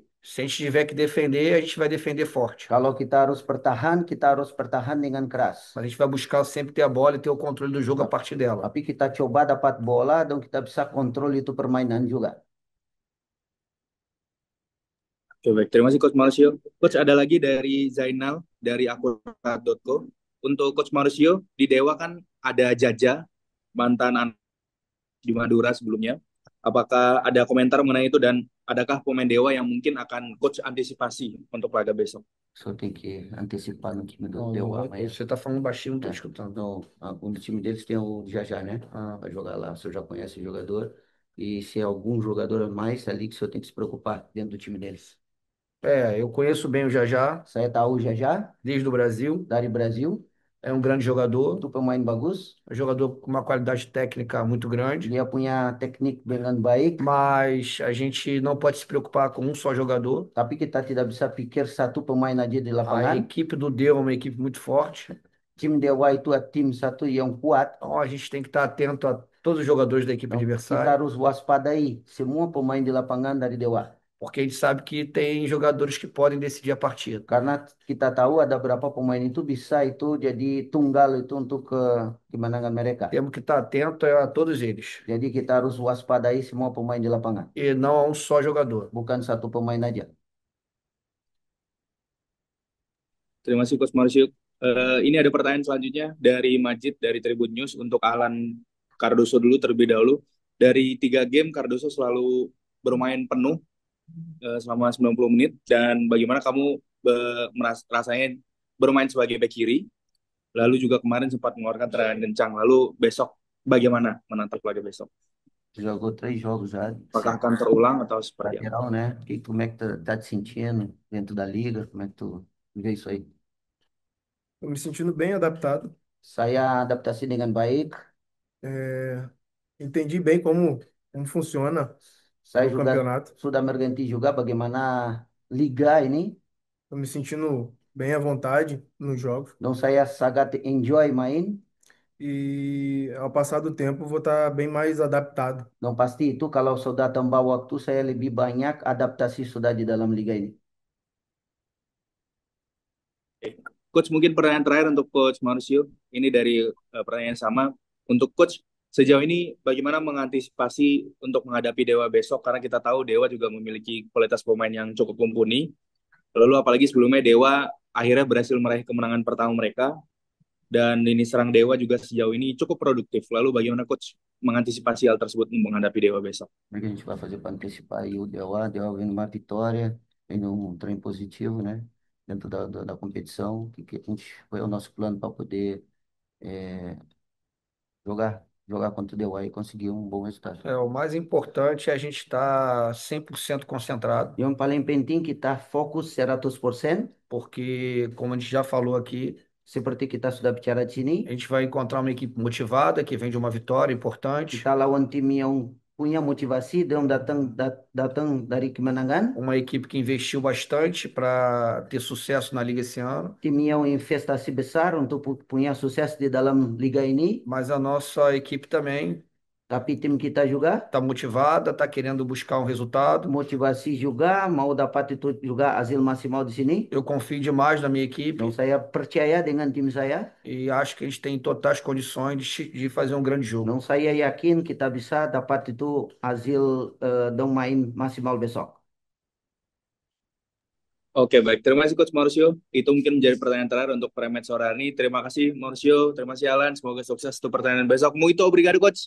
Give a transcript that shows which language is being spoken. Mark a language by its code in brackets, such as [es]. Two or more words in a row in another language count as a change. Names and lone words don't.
[pt] Se a gente tiver que defender, a gente vai defender forte. [id] Kalau kita harus bertahan dengan keras. [pt] Mas a gente vai buscar sempre ter a bola e ter o controle do jogo a partir dela. [id] Tapi kita coba dapat bola dan kita bisa kontrol itu permainan juga. Oke, baik. Terima kasih Coach Mauricio. Coach, ada lagi dari Zainal dari akurat.co. Untuk Coach Mauricio, di Dewa kan ada Jaja, mantan di Madura sebelumnya. Apakah ada komentar mengenai itu dan adakah pemain Dewa yang mungkin akan Coach antisipasi untuk laga besok? [pt] Só tem que antecipar no time do Não, teu não, amanhã. você está falando baixinho, não estou É. escutando. No time deles tem o Jajá, né? Vai jogar lá. O senhor já conhece o jogador. E se é algum jogador a mais ali que o senhor tem que se preocupar dentro do time deles. É, eu conheço bem o Jajá, [id] Saya tahu Jajá [pt] desde o Brasil. [id] dari Brasil. [pt] É um grande jogador, [id] Itu pemain bagus. [pt] um jogador com uma qualidade técnica muito grande. [id] Dia punya teknik dengan baik. [pt] Mas a gente não pode se preocupar com um só jogador. [id] Tapi kita tidak bisa pikir satu pemain aja di [pt] A [id] lapangan. [pt] equipe do Deu é uma equipe muito forte. [id] Tim Dewa itu tim satu yang kuat. [pt] Então a gente tem que estar atento a todos os jogadores da equipe Então, [id] kita [pt] adversária, [id] harus waspadai semua pemain di lapangan dari Dewa. [pt] porque a gente sabe que tem jogadores que podem decidir a partida. [id] Karena kita tahu ada berapa pemain itu bisa itu jadi tunggal itu untuk kemenangan mereka. [pt] Temos que estar atento a todos eles [id] Jadi kita harus waspadai semua pemain di lapangan, [pt] e não a um só jogador. [id] bukan satu pemain aja. Terima kasih Coach Mauricio. Ini ada pertanyaan selanjutnya dari Majid dari Tribun News untuk Alan Cardoso dulu terlebih dahulu. Dari 3 game Cardoso selalu bermain penuh selama 90 menit dan bagaimana kamu rasanya bermain sebagai bek kiri, lalu juga kemarin sempat mengeluarkan tendangan kencang, lalu besok bagaimana menatap laga besok? [pt] Jogou 3 jogos já, [id] Apakah akan terulang atau seperti apa? [pt] lateral, né? Como é que tá te sentindo dentro da liga? Como é que tu vê isso aí? Estou me sentindo bem adaptado. [id] Saya adaptasi dengan baik. [pt] É, entendi bem como funciona [id] Saya [pt] o [id] juga [pt] campeonato. [id] sudah mengerti juga bagaimana liga ini. [pt] Estou me sentindo bem à vontade nos jogos. [id] Dan saya sangat enjoy main. [pt] E ao passar do tempo, vou estar bem mais adaptado. [id] Dan pasti itu kalau sudah tambah waktu saya lebih banyak adaptasi sudah di dalam liga ini. Coach, mungkin pertanyaan terakhir untuk Coach Mauricio. Ini dari pertanyaan yang sama. Untuk Coach, sejauh ini bagaimana mengantisipasi untuk menghadapi Dewa besok? Karena kita tahu Dewa juga memiliki kualitas pemain yang cukup mumpuni. Lalu apalagi sebelumnya Dewa akhirnya berhasil meraih kemenangan pertama mereka. Dan ini serang Dewa juga sejauh ini cukup produktif. Lalu bagaimana Coach mengantisipasi hal tersebut untuk menghadapi Dewa besok? [pt] Como é que a gente vai fazer para antecipar aí o Dewa vem numa vitória, vem num trem positivo, né? Dentro da competição, que a gente foi o nosso plano para poder eh, jogar contra o Dewa e conseguir um bom resultado. É, o mais importante é a gente estar 100% concentrado, [id] Yang paling penting kita fokus 100%, [pt] porque, como a gente já falou aqui, [id] seperti kita sudah bicara di sini, [pt] a gente vai encontrar uma equipe motivada, que vem de uma vitória importante, [id] kita lawan tim yang punya motivasi dan datang dari kemenangan, [pt] uma equipe que investiu bastante para ter sucesso na liga esse ano, [id] tim yang investasi besar untuk punya sukses di dalam liga ini. [pt] mas a nossa equipe também [id] Tapi tim kita juga [pt] está motivada, está querendo buscar um resultado. [id] motivasi juga mau dapat itu juga hasil maksimal di sini. [pt] Eu confio demais na minha equipe [id] Dan saya percaya dengan tim saya. [pt] e acho que a gente tem totais condições de fazer um grande jogo. [id] Dan saya yakin kita bisa dapat itu hasil dan main maksimal besok. Oke, baik. Terima kasih Coach Mauricio. Itu mungkin menjadi pertanyaan terakhir untuk prematch sore hari ini. Terima kasih Mauricio, terima kasih Alan. Semoga sukses untuk pertandingan besok. [pt] Muito obrigado, Coach.